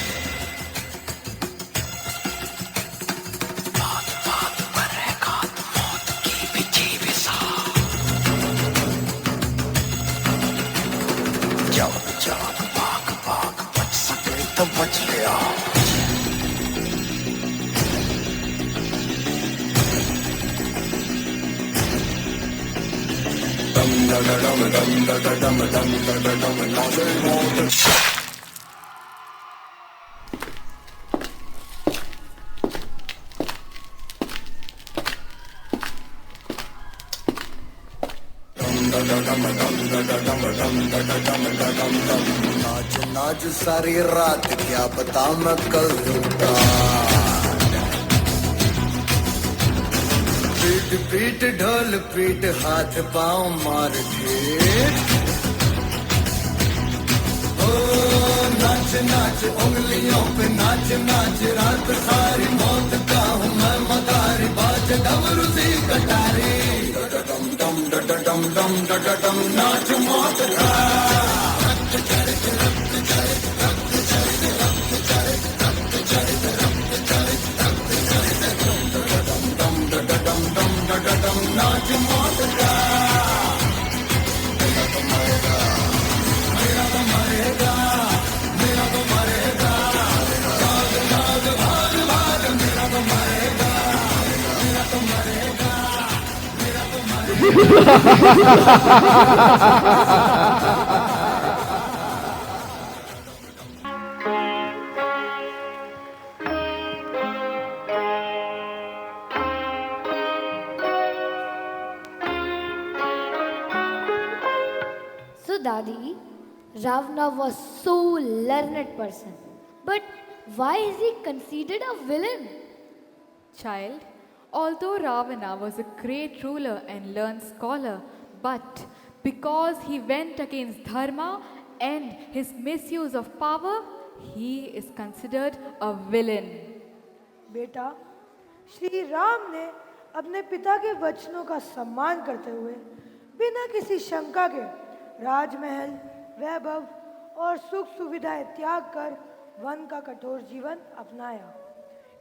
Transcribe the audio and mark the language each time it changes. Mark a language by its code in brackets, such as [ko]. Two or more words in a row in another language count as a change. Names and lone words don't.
[hi] बात बात पर है घात, मौत की भी जीव सा। जाग जाग भाग भाग बच सके तो बच गया। dum da da dum dum da da dum dum da da dum नाचे मौत। नाच नाच सारी रात, क्या पता मैं कल रूठा। पीट पीट ढोल पीट, हाथ पाँव मार ठेठ। ओ नाच नाच उंगलियों पे नाच नाच, रात सारी मौत का हूँ मैं मदारी। बाज डमरू सी कटारी, डम डम डम डम डम डम नाच मौत का। रक्त चरित रक्त चरित रक्त चरित रक्त चरित रक्त चरित रक्त चरित रक्त चरित डम डम डम डम डम नाच मौत का। मेरा तो मरेगा, मेरा तो मरेगा, मेरा तो मरेगा। भाग भाग भाग भाग, मेरा तो मरेगा, मेरा तो मरेगा, मेरा तो मरेगा। [en] So Dadi, Ravana was so learned person, but why is he considered a villain? Child, although Ravana was a great ruler and learned scholar, but because he went against dharma and his misuse of power, he is considered a villain. [hi] बेटा, श्री राम ने अपने पिता के वचनों का सम्मान करते हुए बिना किसी शंका के राजमहल, वैभव और सुख सुविधाएं त्याग कर वन का कठोर जीवन अपनाया।